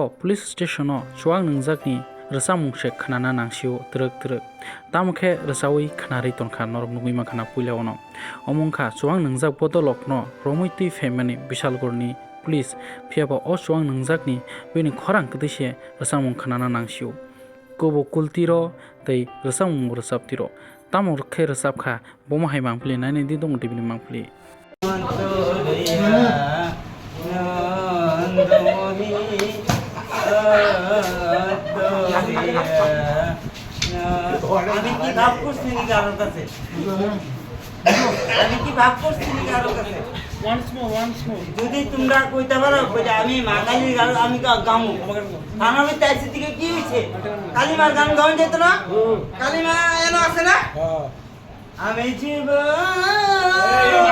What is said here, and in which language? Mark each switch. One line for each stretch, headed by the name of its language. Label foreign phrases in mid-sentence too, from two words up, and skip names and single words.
Terebu: पुलिस स्टेशनाव चुवाक नंजाकनि रसा मुंसे खोनाना नांसिउ त्रोक त्रोक तामखे रसावै खोनारै तनखा नरम नुगै माखाना पुइलावनो अमंखा चुवाक नंजाक बदलक न रमिति फेमिनि बिशालगढ़नि पुलिस फियाबा अ चुवाक नंजाकनि बेनि खरां कदैसे रसा मुं खोनाना नांसिउ कोबो कुलतिरो तै रसा मुं रसाबतिरो तामर खे रसाबखा बमहाय मांफलि नायने दि दङ दिबिनि मांफलि
Bangla: আমি কি ভাব করছি নি কারোর কাছে আমি কি ভাব করছি নি কারোর কাছে যদি তোমরা কইতে পারো কইটা আমি মা কালীর গান আমি গামু থানার মধ্যে আইছি দিকে কি হইছে কালীমার গান গাওয়া যেত না কালীমা এনো আছে না আমি জীবন